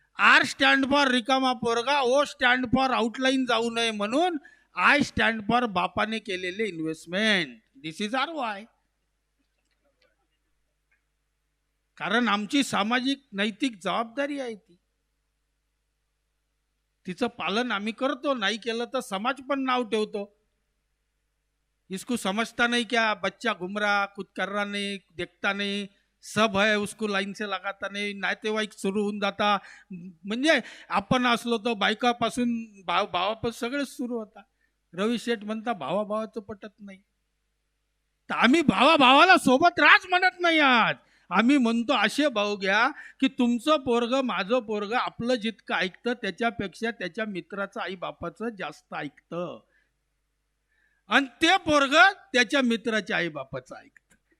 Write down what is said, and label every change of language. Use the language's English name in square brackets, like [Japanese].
[Marathi] R stand for रिकामा पोरगा, ओ stand for outline जाऊ नये म्हणून, आय स्टँड फॉर बापाने केलेले investment. [English] This is our why. [Marathi] कारण आमची सामाजिक नैतिक जबाबदारी आहे ती, तिचं पालन आम्ही करतो. नाही केलं तर समाज पण नाव ठेवतो. [Hindi] इसको समझता नहीं क्या, बच्चा घूम रहा, कुछ कर रहा नहीं, देखता नहीं, सब है उसको लाईन से लगाता नाही. [Marathi] नातेवाईक सुरू होऊन जाता. म्हणजे आपण असलो तर बायकापासून भावापासून सगळेच सुरू होता. रवी शेठ म्हणता भावाभावाचं पटत नाही. तर आम्ही भावाभावाला सोबत राज म्हणत नाही. आज आम्ही म्हणतो असे भाऊ घ्या की तुमचं पोरग, माझं पोरग आपलं जितकं ऐकतं त्याच्यापेक्षा त्याच्या मित्राचं, आई बापाचं जास्त ऐकतं, आणि ते पोरग त्याच्या मित्राच्या आई बापाचं ऐकतं.